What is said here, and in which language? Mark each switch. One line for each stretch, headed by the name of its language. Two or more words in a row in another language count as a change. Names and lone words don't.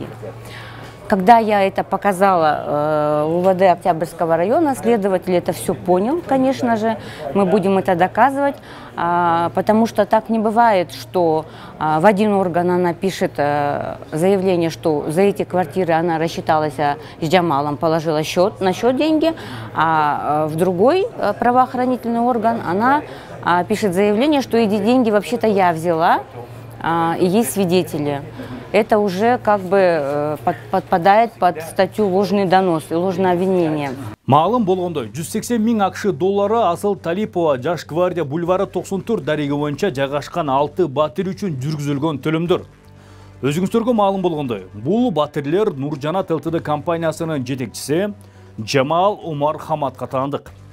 Russian: Когда я это показала УВД Октябрьского района, следователь это все понял, конечно же, мы будем это доказывать, потому что так не бывает, что в один орган она пишет заявление, что за эти квартиры она рассчиталась с Джамалом, положила на счет деньги, а в другой правоохранительный орган она пишет заявление, что эти деньги вообще-то я взяла, и есть свидетели. Это уже как бы подпадает под статью ложный донос и ложное обвинение.
Kyrgyz: Маалым болгондой 180 000 акш доллары Асыл Талипова Жаш гвардия бульвары 94 дареги боюнча жайгашкан 6 батир үчүн жүргүзүлгөн төлөмдөр. Өзүңүздөргө маалым болгондой, бул батирлер Нуржанат ЛТД компаниясынын жетекчиси Жамал Омар Хаматка таандык.